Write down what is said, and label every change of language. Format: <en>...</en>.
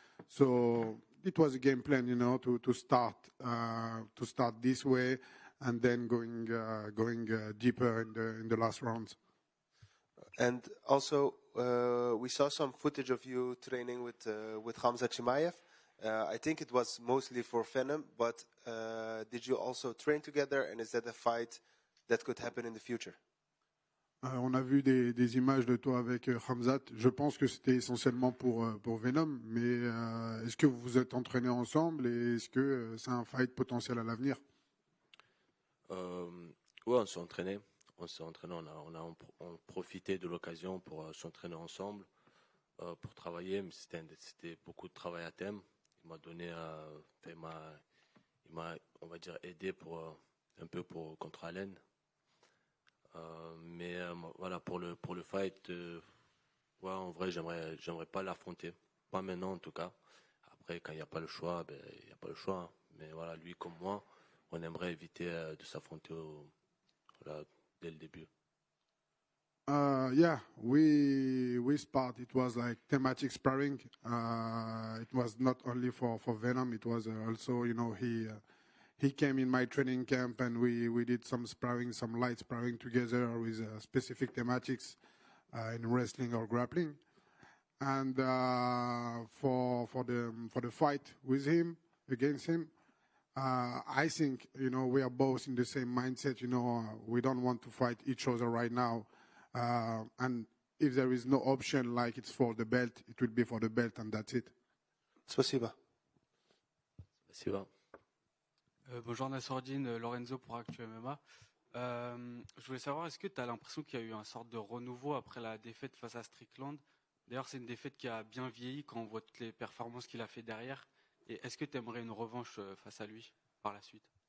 <en>So it was a game plan, you know, to start this way and then going deeper in the last rounds. And also, we saw some footage of you training with Khamzat Chimaev. I think it was mostly for Venom, but did you also train together? And is that a fight that could happen in the future?</en> <fr>On a vu des images de toi avec Khamzat. Je pense que c'était essentiellement pour Venom, mais est-ce que vous vous êtes entraînés ensemble et est-ce que c'est un fight potentiel à l'avenir? Oui, on s'est entraîné. On a profité de l'occasion pour s'entraîner ensemble, pour travailler. Mais c'était beaucoup de travail à thème. Il m'a donné, il m'a, on va dire, aidé un peu contre Allen. Mais voilà, pour le fight, ouais, en vrai, j'aimerais pas l'affronter. Pas maintenant, en tout cas. Après, quand il n'y a pas le choix, ben, il n'y a pas le choix. Hein. Mais voilà, lui comme moi, on aimerait éviter de s'affronter voilà, dès le début.</fr> <en>Yeah, we sparred. It was like thematic sparring. It was not only for Venom. It was also, you know, he came in my training camp and we did some sparring, some light sparring together with specific thematics in wrestling or grappling. And for the fight with him, against him, I think, we are both in the same mindset. We don't want to fight each other right now. And if there is no option, like it's for the belt, it will be for the belt, and that's it.</en> <ru>Спасибо. Спасибо.</ru> <fr>Bonjour Nassourdine, Lorenzo pour Actu MMA. Je voulais savoir, est-ce que tu as l'impression qu'il y a eu un sorte de renouveau après la défaite face à Strickland? D'ailleurs, c'est une défaite qui a bien vieilli quand on voit toutes les performances qu'il a fait derrière. Et est-ce que tu aimerais une revanche face à lui par la suite?</fr>